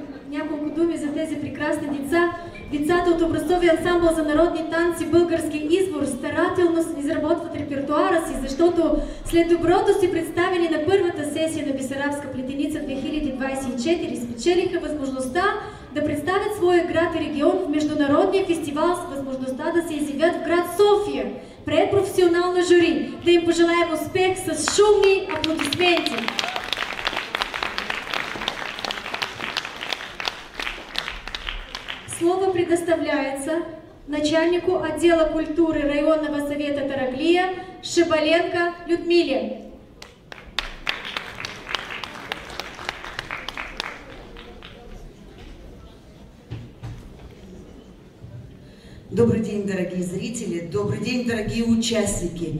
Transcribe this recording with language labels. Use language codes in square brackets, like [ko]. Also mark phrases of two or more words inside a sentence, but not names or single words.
[bg] няколко думи за тези прекрасни деца. Децата от образцовия ансамбъл за народни танци Български извор старателно изработват репертуара си, защото след доброто си представени на първата сесия на Бесарабска плетеница 2024 спечелиха възможността да представят своя град и регион в международния фестивал с възможността да се изявят в град София пред професионална жури. Да им пожелаем успех с шумни аплодисменти! [ru] Слово предоставляется начальнику отдела культуры районного совета Тараклия Шибаленко Людмиле. Добрый день, дорогие зрители, добрый день, дорогие участники.